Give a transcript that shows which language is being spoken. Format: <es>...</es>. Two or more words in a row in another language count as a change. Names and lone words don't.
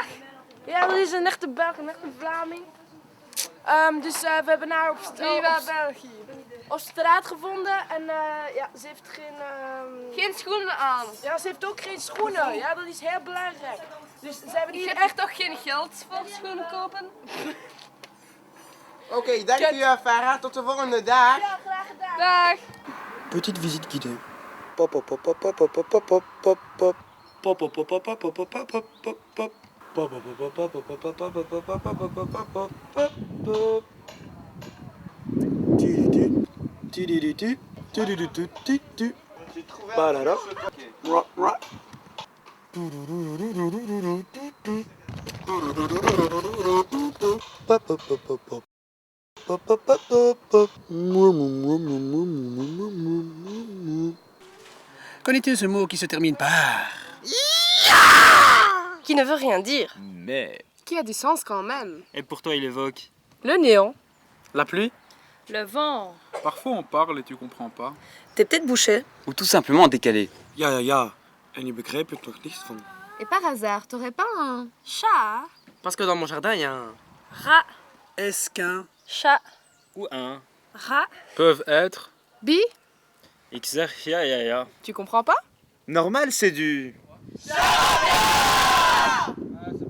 <nl>Ja, dat is een echte Belg, een echte Vlaming. Dus we hebben haar op straat gevonden en ja, ze heeft geen schoenen aan. Ja, ze heeft ook geen schoenen. Ja, dat is heel belangrijk. Dus ze hebben hier echt toch geen geld voor schoenen kopen? Oké, dank u Farah, tot de volgende dag. Ja, graag gedaan. Dag.</nl> <fr>Petite visite guidée. Pop pop pop pop pop pop pop pop pop pop. Pop pop pop pop pop pop pop pop pop pop. Pop pop pop pop pop pop pop pop pop pop pop pop pop pop pop. Tididu tididu tididu tididu. Balala. Ra ra. Pop pop pop pop pop. Pop pop pop pop pop. Connais-tu ce mot qui se termine par... Qui ne veut rien dire. Mais... Qui a du sens quand même. Et pourtant il évoque... Le néant. La pluie. Le vent. Parfois on parle et tu comprends pas. T'es peut-être bouché. Ou tout simplement décalé.</fr> <nl>Ja. En je begrijpt er toch niets van.</nl> <fr>Et par hasard, t'aurais pas un chat? Parce que dans mon jardin il y a un... Rat. Est-ce qu'un... Chat. ou un... Rat. Peuvent être. Bi. Xer, ya. Tu comprends pas? Normal c'est du...</fr>